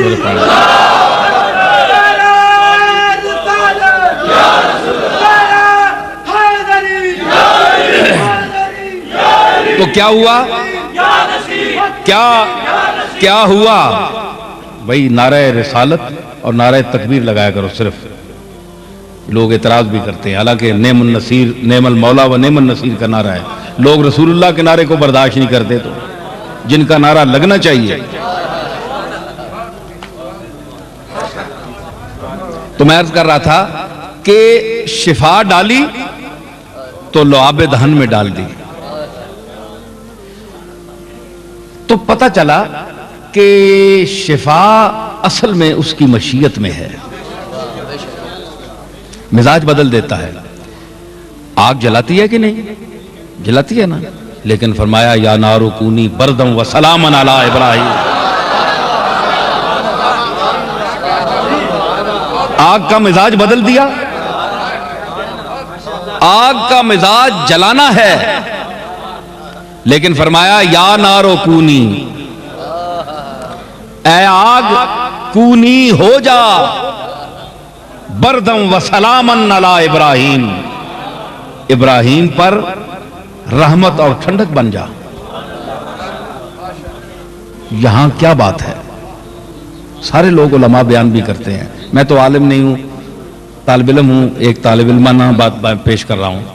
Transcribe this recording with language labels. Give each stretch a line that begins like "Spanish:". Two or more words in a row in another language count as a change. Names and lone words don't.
Urdu: میرے پاس تو کیا ہوا؟ کیا ہوا بھائی؟ نعرہ رسالت اور نعرہ تکبیر لگایا کرو صرف. لوگ اعتراض بھی کرتے ہیں، حالانکہ
Arabic: نعم النصیر، نعم المولا و نعم النصیر
Urdu: کا نعرہ ہے. لوگ رسول اللہ کے نعرے کو برداشت نہیں کرتے، تو جن کا نعرہ لگنا چاہیے. تو میں عرض کر رہا تھا کہ شفا ڈالی تو لعاب دہن میں ڈال دی. تو پتہ چلا کہ شفا اصل میں اس کی مشیت میں ہے. مزاج بدل دیتا ہے. آگ جلاتی ہے کہ نہیں؟ جلاتی ہے نا. لیکن فرمایا
Arabic: یا نارو کونی بردم و سلامن علی ابراہیم.
Urdu: آگ کا مزاج بدل دیا. آگ کا مزاج جلانا ہے، لیکن فرمایا
Arabic: یا نارو کونی،
Urdu: اے آگ کونی ہو جا
Arabic: بردم و سلامن علی ابراہیم،
Urdu: ابراہیم پر رحمت اور ٹھنڈک بن جا. یہاں کیا بات ہے؟ سارے لوگ علماء بیان بھی کرتے ہیں. میں تو عالم نہیں ہوں، طالب علم ہوں، ایک طالب علمانہ بات پیش کر رہا ہوں.